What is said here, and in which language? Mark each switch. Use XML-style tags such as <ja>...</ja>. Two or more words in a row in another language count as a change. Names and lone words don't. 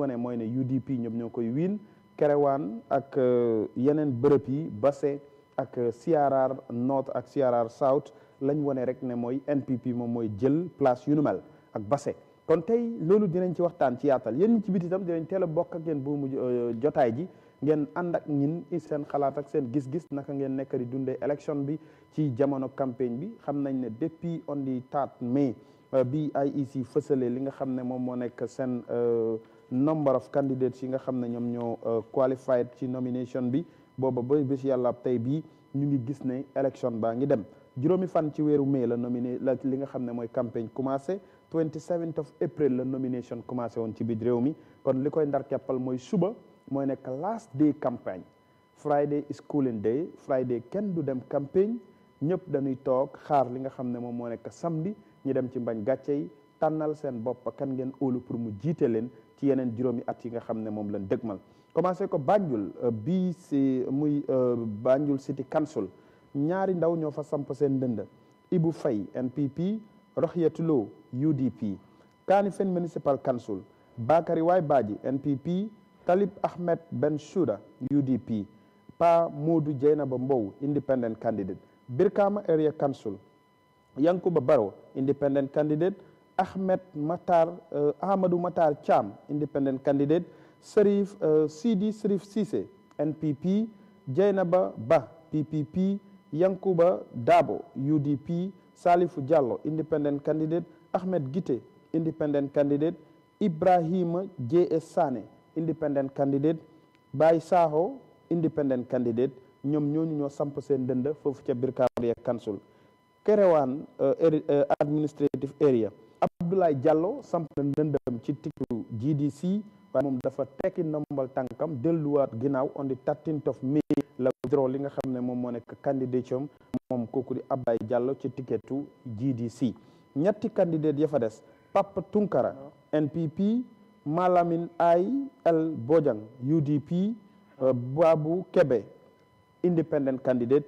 <wo>wane mooy ne UDP ñoom ñoo koy wiin Kerewaan ak yeneen bërëb yi Basse ak CRR North ak CRR South lañ wane rek ne mooy NPP moom mooy jël place yu nu mel ak Basse kon tey loolu dinañ ci waxtaan ci yaatal yéen ñi ci biti itam dinañ teel a bokk ak yéen bu mu jotaay ji ngeen ànd ak ñin seen xalaat ak seen gis-gis naka ngeen nekk di dundee élection bi ci jamono campagne bi xam nañ ne depuis</wo> <en>on the</en> <wo>3 mai bi IEC fësale li nga xam ne moom moo nekk seen</wo> <en>number of candidates</en> <wo>yi nga xam ne ñoom ñoo qualified ci nomination bi booba ba bés yàlla tey bii ñu ngi gis ne élection baa ngi dem juróomi fan ci weeru mai la nominé la li nga xam ne mooy campagne commencé</wo> <en>27th of April</en> <wo>la nomination commencé woon ci biir réew mi kon li koy ndar keppal mooy suba mooy nekk</wo> <en>last day</en> <wo>campagne</wo> <en>Friday is cooling day Friday</en> <wo>kenn du dem campagne ñëpp dañuy toog xaar li nga xam ne moom moo nekk samedi ñi dem ci mbañ gàcce yi tànnal seen bopp kan ngeen óolu pour mu jiite leen ci yeneen juróomi at yi nga xam ne moom lañ dëgmal commencé ko Banjul bii si muy Banjul City Council ñaari ndaw ñoo fa samp seen dënd Ibu Faye NPP Rohiyatulo UDP Kanifing Municipal Council Bakary Waay Badji NPP Talib Ahmed Bensouda UDP Pa Modou Dieynaba Mbow</wo> <en>independent candidate</en> <wo>Birkama Area Council Yankuba Baro</wo> <en>independent candidate Ahmadou Matar Cham independent candidate Sidi Sirif Cissé NPP Dieynaba Ba PPP Yankuba Dabo UDP Salifou Diallo independent candidate Ahmed Gite independent candidate Ibrahima JS Sane independent candidate Baye Saho independent candidate</en> <wo>ñoom ñooñu ñoo samp seen dënd foofu ca Birkama Area Council Kerewaan</wo> <en>administrative area</en> <wo>Abdoulaye Diallo samp na ndëndam ci tikku GDC waaye moom dafa tekki ndombal tànkam delluwaat ginnaaw</wo> <en>on the 13th of May</en> <wo>la withdraw li nga xam ne moom moo nekk candidature moom kooku di Abdoulaye Diallo ci tiketu GDC ñetti candidate ya fa des Papa Tunkara NPP Malamin L Bojang UDP Babu Kebe</wo> <en>independent candidate</en>